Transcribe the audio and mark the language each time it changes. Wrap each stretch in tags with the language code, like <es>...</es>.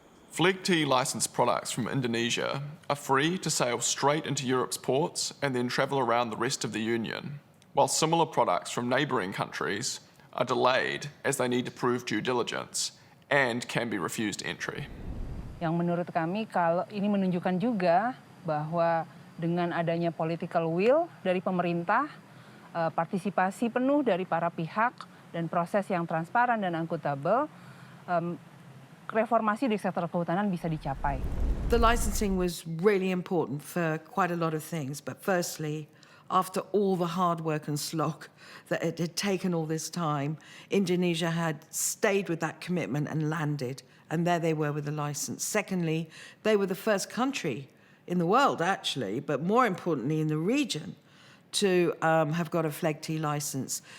<en>FLEGT licensed products from Indonesia are free to sail straight into Europe's ports and then travel around the rest of the Union, while similar products from neighbouring countries are delayed as they need to prove due diligence and can be refused entry.</en> <id>Yang menurut kami kalau ini menunjukkan juga bahwa dengan adanya political will dari pemerintah, partisipasi penuh dari para pihak dan proses yang transparan dan akuntabel, reformasi di sektor kehutanan bisa dicapai.</id> <en>The licensing was really important for quite a lot of things, but firstly, after all the hard work and slog that it had taken all this time, Indonesia had stayed with that commitment and landed, and there they were with the license. Secondly, they were the first country in the world, actually, but more importantly in the region, to have got a FLEGT license.</en>